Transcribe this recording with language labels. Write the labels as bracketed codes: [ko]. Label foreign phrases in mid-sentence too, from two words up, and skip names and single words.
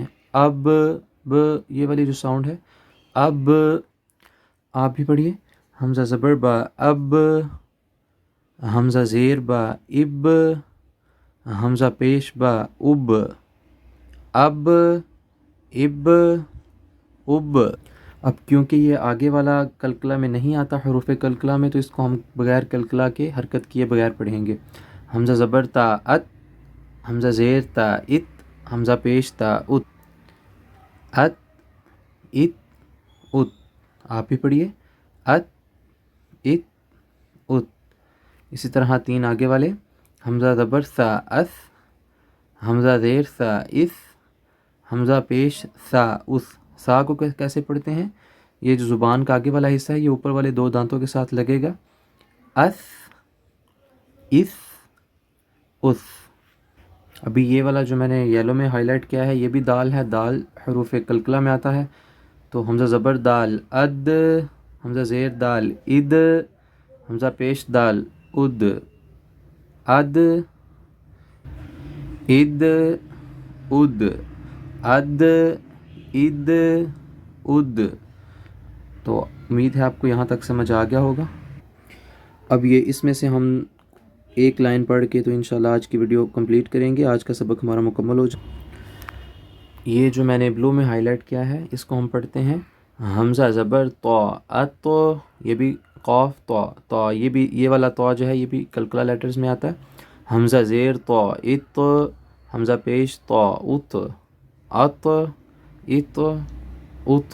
[ur] اب یہ والی جو ساؤنڈ ہے، اب آپ بھی پڑھیے، حمزہ زبر با اب، حمزہ زیر با اب، حمزہ پیش با اب، اب اب اب. اب کیونکہ یہ آگے والا قلقلہ میں نہیں آتا حروف قلقلہ میں، تو اس کو ہم بغیر قلقلہ کے حرکت کیے بغیر پڑھیں گے. حمزہ زبر تا ات، حمزہ زیر تا ات، حمزہ پیش تا ات، ات ات ات، آپ بھی پڑھیے ات ات ات۔ اسی طرح 3 آگے والے، حمزہ زبر سا اس، حمزہ زیر سا اس، حمزہ پیش سا اس۔ سا کو کیسے پڑھتے ہیں؟ یہ جو زبان کا آگے والا حصہ ہے یہ اوپر والے 2 دانتوں کے ساتھ لگے گا، اس اس اس۔ ابھی یہ والا جو میں نے یلو میں ہائی لائٹ کیا ہے یہ بھی دال ہے، دال حروف قلقلہ میں آتا ہے، تو حمزہ زبر دال اد، حمزہ زیر دال اد، حمزہ پیش دال اد، اد اد اد، اد اد اد۔ تو امید ہے آپ کو یہاں تک سمجھ آ گیا ہوگا۔ اب یہ اس میں سے ہم ایک لائن پڑھ کے تو انشاءاللہ آج کی ویڈیو کمپلیٹ کریں گے، آج کا سبق ہمارا مکمل ہو جائے۔ یہ جو میں نے بلو میں ہائی لائٹ کیا ہے اس کو ہم پڑھتے ہیں حمزہ زبر تو ات، یہ بھی قاف تو تو، یہ بھی یہ والا تو جو ہے یہ بھی قلقلہ لیٹرز میں آتا ہے، حمزہ زیر تو ات، حمزہ پیش تو ات، ات ات ات۔